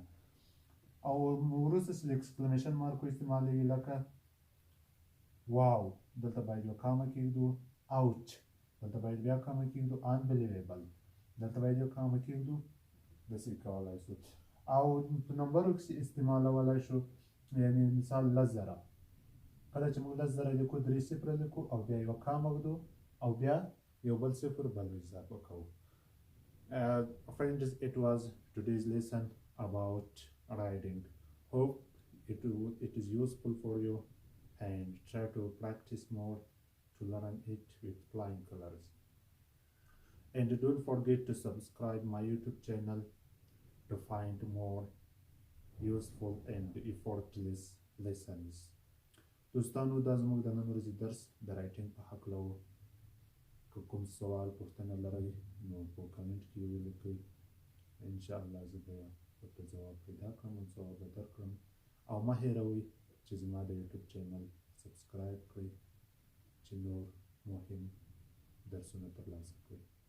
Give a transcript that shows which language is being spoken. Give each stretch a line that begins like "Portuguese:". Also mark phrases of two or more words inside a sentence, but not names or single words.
Pashto: او وروسته چې له اکسکلمیشن مارکو استعمالیږي لکه واو دلته باید یو کامه کېږدو، ouch دلته باید بیا کامه کېږدو، unbelievable دلته باید یو کامه کېږدو، داسې کولای شو. او په نمبرو کې استعمالولی شو یعنې مثال 10,000 کله چې موږ 10,000 لیکو 3 صفره لیکو او بیا یوه کامه ږدو او بیا یو بل صفر بل اضافه کوو.
English: Friends, it was today's lesson about writing. Hope it is useful for you and try to practice more to learn it with flying colors. And don't forget to subscribe my YouTube channel to find more useful and effortless lessons.
Pashto: دوستانو دا زموږ د نن ورځې درس د رایټینګ په هکله و. که کوم سوال پوښتنه لرئ نو په کمنټ کې یې ولیکئ. انشاءالله زه به ورته ځواب پیدا کړم او ځواب به درکړم. او مه هېروئ چې زما د یوټیوب چینل سبسکرایب کړئ چې نور مهم درسونه ترلاسه کړئ.